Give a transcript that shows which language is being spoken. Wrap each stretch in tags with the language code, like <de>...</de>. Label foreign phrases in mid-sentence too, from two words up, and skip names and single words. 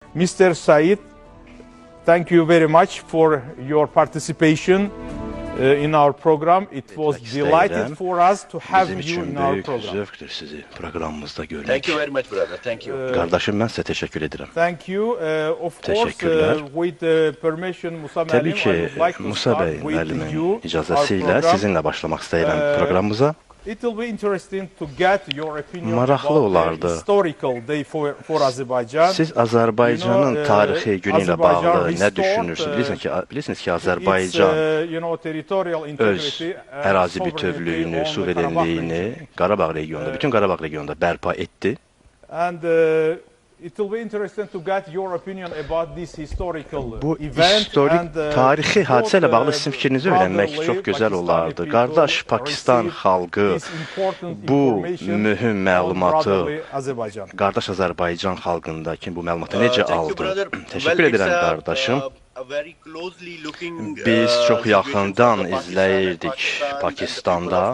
<en>Mr. Said, thank you very much for your participation in our program. It was delighted for us to have you in our program.</en> <az>Zövqdür sizi proqramımızda görmək.</az> <en>Thank you very much, brother. Thank you.</en> <az>Qardaşım, mən sizə təşəkkür edirəm.</az> <en>Thank you. Of course, with permission, Musa</en> <az>Təbii müəllim, ki,</az> <en>I would like to Musa start</en> <az>bəy</az> <en>with</en> <az>müəllimin</az> <en>you,</en> <az>icazəsilə</az> <en>our program.</en> <az>sizinlə başlamaq istəyirəm proqramımıza.</az> <en>It will be interesting to get your opinion</en> <az>Maraqlı</az> <en>about</en> <az>olardı.</az> <en>the historical day for Azerbaijan.</en> <az>Siz Azərbaycanın tarixi günü ilə bağlı nə düşünürsünüz? Bilirsiniz ki, Azərbaycan öz ərazi bütövlüyünü, suverenliyini Qarabağ regionunda, bütün Qarabağ regionunda bərpa etdi.</az> <en>And it will be interesting to get your opinion about this historical</en> <az>Bu</az> <en>event</en> <az>historik,</az> <en>and</en> <az>tarixi hadisə ilə bağlı sizin fikrinizi öyrənmək çox gözəl olardı. Qardaş Pakistan xalqı bu mühüm məlumatı qardaş Azərbaycan xalqındakı bu məlumatı necə aldı? Təşəkkür edirəm qardaşım. Biz çox yaxından izləyirdik Pakistan'da.</az>